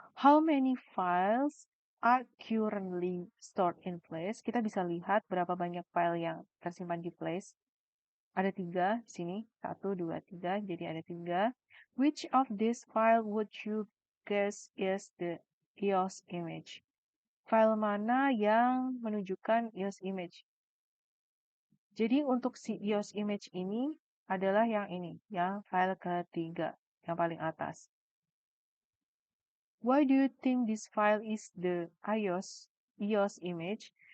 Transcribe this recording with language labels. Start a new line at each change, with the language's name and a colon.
English: How many files are currently stored in flash?
Indonesian: Kita bisa lihat berapa banyak file yang tersimpan di flash. Ada 3 di sini. 1, 2, 3. Jadi ada 3.
English: Which of these file would you guess is the EOS image?
Indonesian: File mana yang menunjukkan EOS image? Jadi untuk si EOS image ini adalah yang ini, yang file ketiga, yang paling atas.
English: Why do you think this file is the EOS image?